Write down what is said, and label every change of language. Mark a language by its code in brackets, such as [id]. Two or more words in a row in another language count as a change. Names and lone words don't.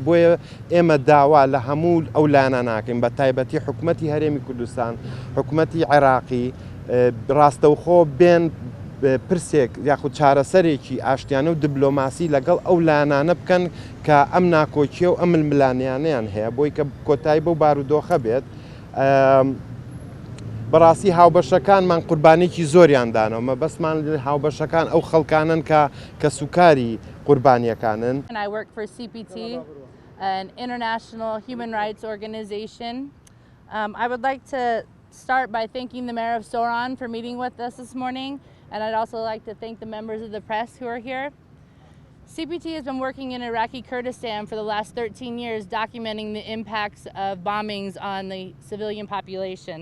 [ckb] بۆیە ئێمە داوا لە هەموو ئەو لایەنە ناکەین، بە تایبەتی حکوومەتی هەرێمی کوردستان، حکوومەتی عێراقی ڕاستەوخۆ بێن پرسێک یاخود چارەسەرێکی ئاشتیانە و دیبلۆماسی لەگەڵ ئەو لایەنانە بکەن کە ئەم ناکۆچیە و ئەم ململانیانیان هەیە بۆی کە کۆتایی بەو بارودۆخە بێت. بەڕاستی هاوبەشەکانمان قوربانێکی زۆریان دانەوە، مەبەستمان هاوبەشەکان ئەو خەڵکانن کە سوکاری قوربانیەکانن. [en] I work for CPT, an international human rights organization. I would like to start by thanking the Mayor of Soran for meeting with us this morning, and I'd also like to thank the members of the press who are here. CPT has been working in Iraqi Kurdistan for the last 13 years documenting the impacts of bombings on the civilian population.